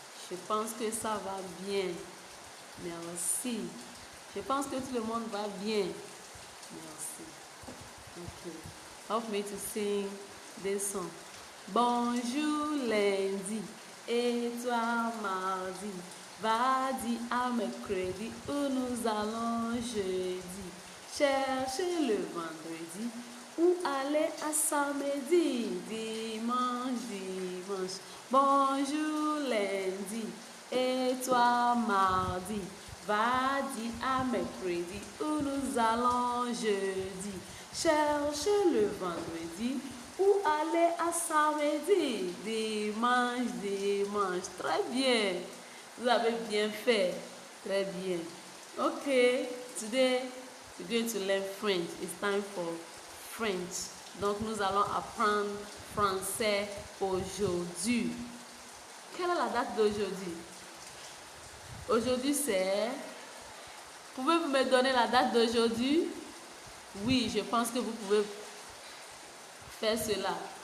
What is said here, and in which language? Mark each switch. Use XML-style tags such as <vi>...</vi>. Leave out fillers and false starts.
<fr>Je pense que ça va bien, merci. Je pense que tout le monde va bien, merci.</fr> <en>Okay, help me to sing this song.</en> <fr>Bonjour lundi, et toi mardi, mardi à mercredi, où nous allons jeudi, chercher le vendredi, où aller à samedi, dimanche, dimanche. Bonjour lundi, et toi mardi, mardi à mercredi, où nous allons jeudi, chercher le vendredi, où aller à samedi, dimanche, dimanche. Très bien. Vous avez bien fait. Très bien.</fr> <en>Okay, today we're going to learn French. It's time for French.</en> <fr>Donc nous allons apprendre français aujourd'hui. Quelle est la date d'aujourd'hui? Aujourd'hui c'est... Pouvez-vous me donner la date d'aujourd'hui? Oui, je pense que vous pouvez faire cela.</fr>